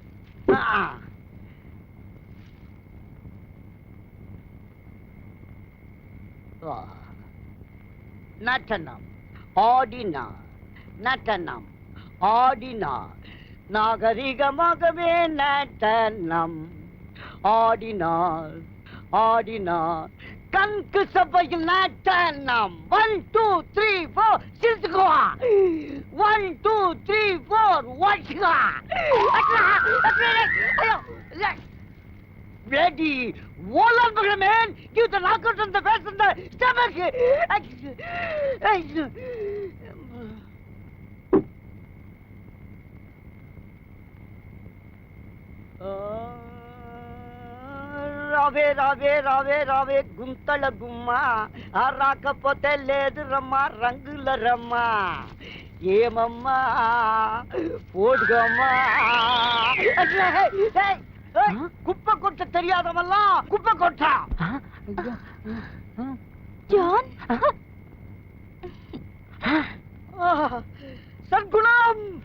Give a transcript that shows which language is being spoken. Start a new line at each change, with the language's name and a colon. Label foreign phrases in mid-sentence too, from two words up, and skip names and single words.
Tamil: நட்டனம் ஆடினா, நட்டனம் ஆடினா, நாகரிகமாகவே நட்டனம் ஆடினார் ஆடினார், கண்கு சபையில் நட்டனம். 1 2 3 4 சிரிச்சுக்குவா. 1 2 3 4 வாட்சுவா.
English: Ready, all of the men, give the knockout on the face and the stomach.
Telugu: రావే రావే రావే రావే గుంతల గుమ్మ, రాకపోతే లేదు రమ్మా రంగుల రమ్మా.
Tamil: ఏమమ్మా போடுகம்மா. குப்பை கொட்ட தெரியாதவெல்லாம் குப்பை கொட்டா. ஜான், சற்குணம்.